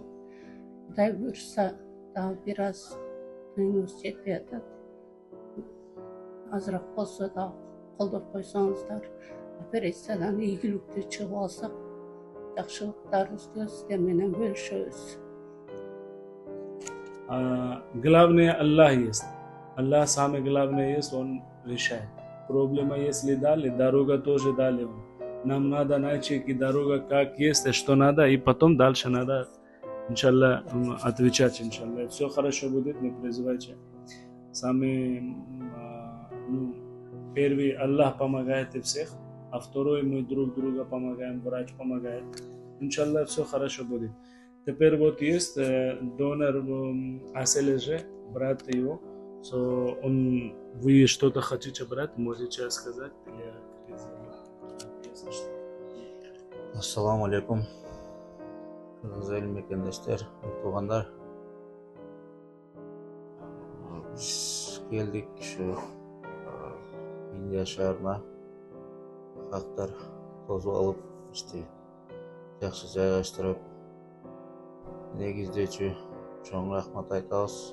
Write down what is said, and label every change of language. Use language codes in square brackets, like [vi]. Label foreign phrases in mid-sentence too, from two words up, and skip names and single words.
[ky] Кудай буйруса дагы бир аз тыйыныбыз жетпей атат. Азыраак болсо да колдоп койсоңуздар, операциядан ийгиликтүү чыгып алсак, жакшылыктарыбызды сиздер менен бөлүшөбүз. [ru] Главное, Аллах есть. Аллах самый главный есть, Он решает. Проблема если дали, дорога тоже дали Он. Нам надо найти дорога как есть, и что надо, и потом дальше надо, иншаллах, отвечать, иншаллах. Все хорошо будет, не переживайте. Самый первый Аллах помогает и всех, а второй мы друг друга помогаем, врач помогает. Иншаллах, все хорошо будет. Теперь вот есть донор АСЛЖ, брат его. Вы что-то хотите брать, можете сказать? [ar] السلام عليكم. [ky] Кыргыз элим мекендештер, туугандар. Биз келдик ушу Индия шаарына. Хактар тосуп алып, ишти жакшы жайгаштырып, негиздөөчү чоң рахмат айтабыз.